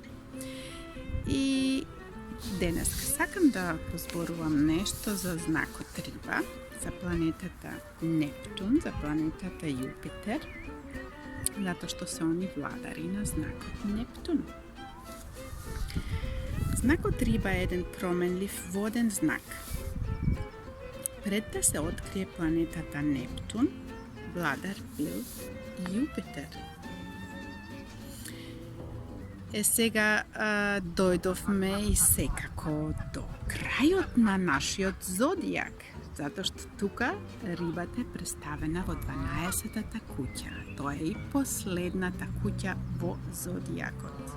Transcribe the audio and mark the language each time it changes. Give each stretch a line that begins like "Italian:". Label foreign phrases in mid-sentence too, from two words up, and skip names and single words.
Macedonian: И денеска сакам да позборувам нешто за знак од риба, за планетата Нептун, за планетата Јупитер,
Serbian: zato što
Macedonian: се они владари на знак од Нептуну. Знак од риба
Serbian: je jedan promenljiv
Macedonian: воден знак. Пред да се открие планетата Нептун, владар бил Јупитер. Сега дојдовме и секако до крајот на нашиот зодијак, затоа што тука рибата е представена во 12-та куќа. Тоа е и последната куќа во зодијакот.